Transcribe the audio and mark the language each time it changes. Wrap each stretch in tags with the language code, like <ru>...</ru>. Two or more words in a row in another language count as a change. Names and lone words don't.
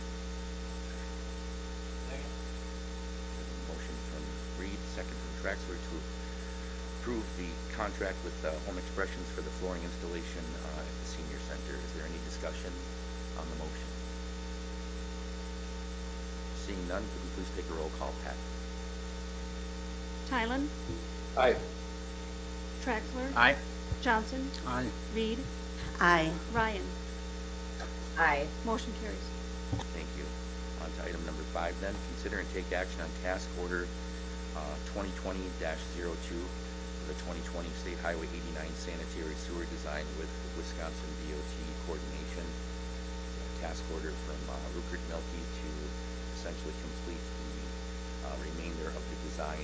<en>Motion from Reed, second from Traxler to approve the contract with Home Expressions for the flooring installation at the senior center. Is there any discussion on the motion? Seeing none, could we please take a roll call, Pat? Tylen, Aye. Traxler, Aye. Johnson, Aye. Reed, Aye. Ryan. Aye. Motion carries. Thank you. On to item number 5 then. Consider and take action on task order 2020-02 for the 2020 State Highway 89 sanitary sewer design with Wisconsin DOT coordination. Task order from Rupert Milkie to essentially complete the remainder of the design.</en>